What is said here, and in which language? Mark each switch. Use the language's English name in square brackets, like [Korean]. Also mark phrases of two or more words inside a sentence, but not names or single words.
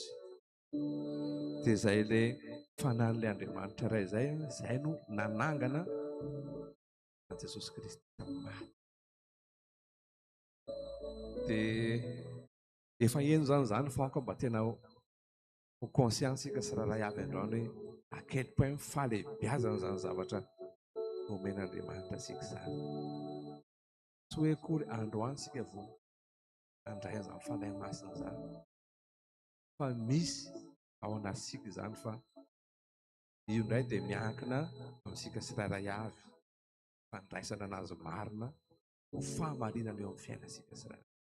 [Malagasy] Dia izay ilay fanahin'ilay Andriamanitra iray izay, izay no nanangana an'i Jesosy Kristy tamin'ny maty. Dia efa eno zany fa mba tena ho conscience-sika sy raharay avy androany hoe [French] à quel point [Malagasy] fahalehibiazana izany zavatra nomen'Andriamanitra asika izany. Tsy hoe akory androany sika vao handray an'izany fanahy masina izany, fa misy ao anatsika izany, fa io indray dia miankina amintsika tsirairay avy fandraisana anazy marina ho fahamarinana eo amin'ny fiainantsika tsirairay.